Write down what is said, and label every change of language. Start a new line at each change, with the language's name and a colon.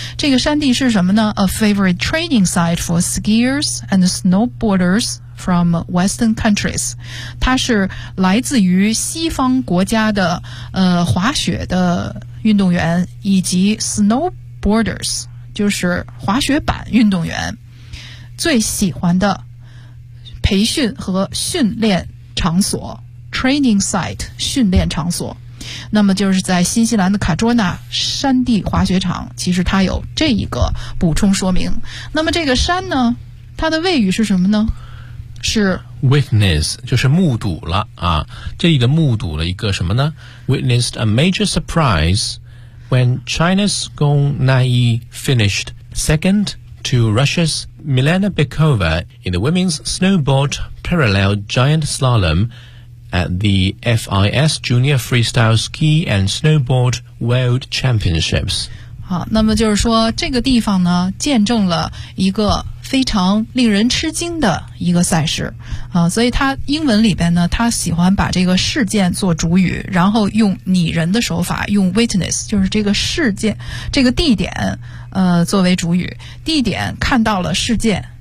Chinese: 这个山地是什么呢？
English: A favorite training site for skiers and snowboarders from Western countries，
Chinese: 它是来自于西方国家的滑雪的运动员以及 snowboarders， 就是滑雪板运动员最喜欢的培训和训练场所 training site， 训练场所。那么就是在新西兰的卡卓纳山地滑雪场，其实它有这一个补充说明。那么这个山呢，它的谓语是什么呢？是 witness， 就是目睹了啊。这里的目睹了一个什么呢？
English: witnessed a major surprise when China's Gong Naiyi finished second to Russia's Milena Bykova in the women's snowboard parallel giant slalom at the FIS Junior Freestyle Ski and Snowboard World Championships。
Chinese: 好，那么就是说这个地方呢见证了一个非常令人吃惊的一个赛事啊，所以他英文里边呢，他喜欢把这个事件做主语，然后用拟人的手法，用 witness， 就是这个事件，这个地点，作为主语，地点看到了事件。